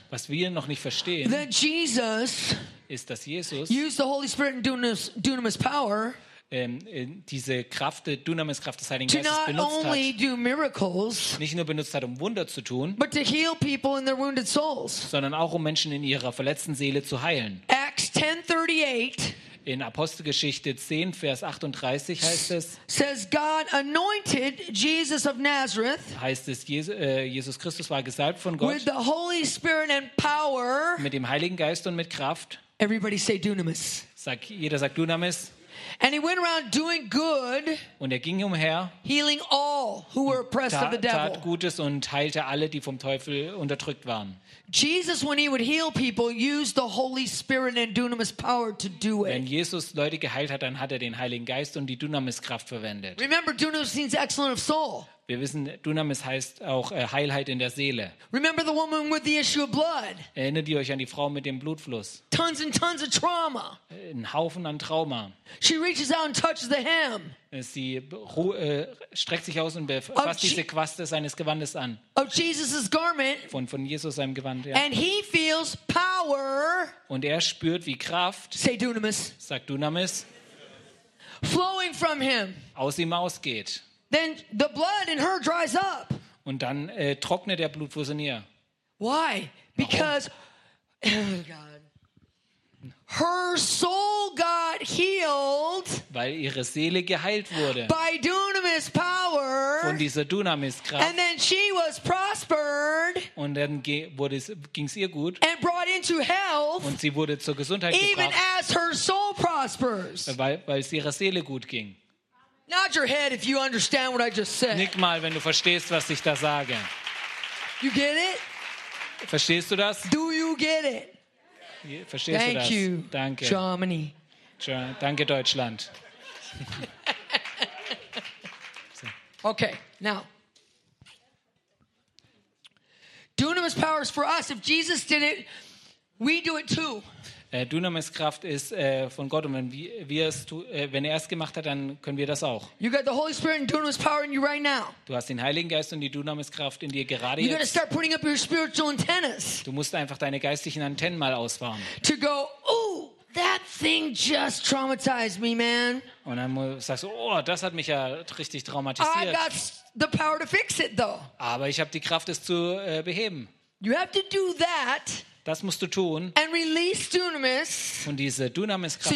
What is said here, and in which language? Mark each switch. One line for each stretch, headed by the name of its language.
German: was wir noch nicht verstehen,
English: that Jesus
German: ist, dass Jesus
English: use the Holy Spirit and dunamis power,
German: diese Kraft, dunamis Kraft des Heiligen Geistes benutzt hat,
English: to not only do miracles,
German: nicht nur benutzt hat, um Wunder zu tun,
English: but to heal people in their wounded souls,
German: sondern auch um Menschen in ihrer verletzten Seele zu heilen.
English: Acts 10:38,
German: in Apostelgeschichte 10, Vers 38 heißt es,
English: says God anointed Jesus of Nazareth,
German: heißt es, Jesus Christus war gesalbt von Gott,
English: with the Holy Spirit and power,
German: mit dem Heiligen Geist und mit Kraft.
English: Everybody say dunamis.
German: Jeder sagt dunamis.
English: And he went around doing good,
German: und ging umher,
English: healing all who were oppressed of the devil.
German: Tat Gutes und heilte alle, die vom Teufel unterdrückt waren.
English: Jesus, when he would heal people, used the Holy Spirit and dunamis power to do it.
German: Wenn Jesus Leute geheilt hat, dann hat den Heiligen Geist und die dunamis Kraft verwendet.
English: Remember, dunamis means excellent of soul.
German: Wir wissen, dunamis heißt auch Heilheit in der Seele.
English: Remember the woman with the issue of blood.
German: Erinnert ihr euch an die Frau mit dem Blutfluss?
English: Tons and tons of trauma.
German: Ein Haufen an Trauma.
English: She reaches out and touches the hem.
German: Sie streckt sich aus und befasst diese Quaste seines Gewandes an.
English: Of Jesus's garment.
German: Von Jesus seinem Gewand. Ja.
English: And he feels power.
German: Und spürt wie Kraft.
English: Say dunamis.
German: Sagt dunamis.
English: flowing from him.
German: Aus ihm ausgeht.
English: Then the blood in her dries up.
German: Und dann trocknet der Blutfluss in ihr.
English: Why? Because her soul got healed.
German: Weil ihre Seele geheilt wurde.
English: By dunamis power.
German: Von dieser dunamis Kraft.
English: And then she was prospered.
German: Und dann ging's ihr gut.
English: And brought into health.
German: Und sie wurde zur Gesundheit
English: even
German: gebracht.
English: Even as her soul prospers.
German: Weil es ihrer Seele gut ging.
English: Nod your head if you understand what I just said.
German: Nick mal, wenn du verstehst, was ich da sage.
English: You get it?
German: Verstehst du das?
English: Do you get it?
German: Verstehst
English: Thank
German: du das?
English: You,
German: Danke.
English: Germany.
German: Danke, Deutschland.
English: Okay, now. Dunamis power is for us. If Jesus did it, we do it too.
German: Dunamis Kraft ist von Gott und wenn er es gemacht hat, dann können wir das auch.
English: You got the Holy Spirit and Dunamis power in you right now.
German: Du hast den Heiligen Geist und die Dunamis Kraft in dir gerade jetzt.
English: You got to start putting up your spiritual antennas.
German: Du musst einfach deine geistlichen Antennen mal ausbauen.
English: To go, ooh, that thing just traumatized me, man.
German: Und dann sagst du, oh, das hat mich ja richtig traumatisiert.
English: I got the power to fix it, though.
German: Aber ich habe die Kraft, es zu beheben.
English: You have to do that.
German: Das musst du tun.
English: And release dunamis,
German: und diese Dunamis-Kraft